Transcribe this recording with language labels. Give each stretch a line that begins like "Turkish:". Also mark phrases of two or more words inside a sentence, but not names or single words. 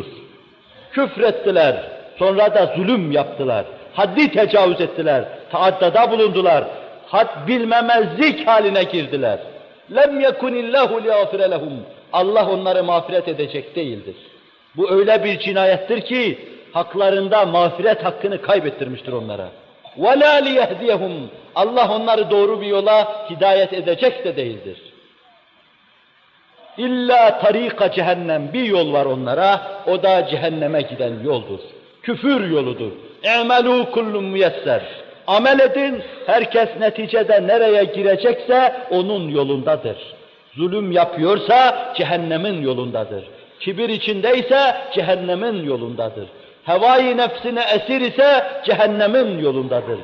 Turkish: Küfrettiler, sonra da zulüm yaptılar, haddi tecavüz ettiler, taaddada bulundular, had bilmemezlik haline girdiler.
Arabic: لم يكن الله ليغفر لهم.
Turkish: Allah onları mağfiret edecek değildir. Bu öyle bir cinayettir ki haklarında mağfiret hakkını kaybettirmiştir onlara.
Arabic: وَلَا لِيَهْدِيَهُمْ.
Turkish: Allah onları doğru bir yola hidayet edecek de değildir.
Arabic: إلا طريق جهنم,
Turkish: bir yol var onlara, o da cehenneme giden yoldur. Küfür yoludur.
Arabic: اَعْمَلُوا كُلُّمْ müyesser.
Turkish: Amel edin, herkes neticede nereye girecekse onun yolundadır. Zulüm yapıyorsa cehennemin yolundadır. Kibir içindeyse cehennemin yolundadır. Hevai nefsine esir ise cehennemin yolundadır.